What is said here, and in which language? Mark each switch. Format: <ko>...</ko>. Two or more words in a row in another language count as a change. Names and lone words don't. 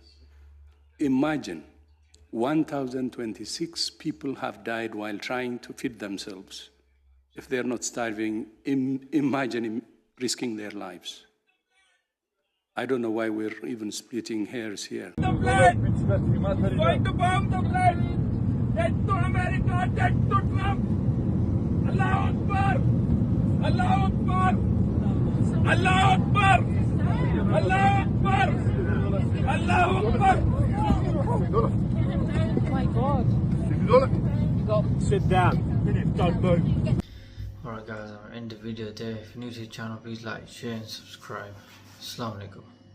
<en>Imagine 1,026 people have died while trying to feed themselves. If they're not starving, imagine risking their lives. I don't know why we're even splitting hairs here. The plane! Going to bomb the plane! Dead to America, dead to Trump!</en> <ar>الله أكبر! الله أكبر! الله أكبر! الله أكبر! الله أكبر!</ar> <en>Oh my God! Sit down. Don't move. Alright guys, end the video there. If you're new to the channel, please like, share and subscribe.</en> <ar>السلام عليكم.</ar>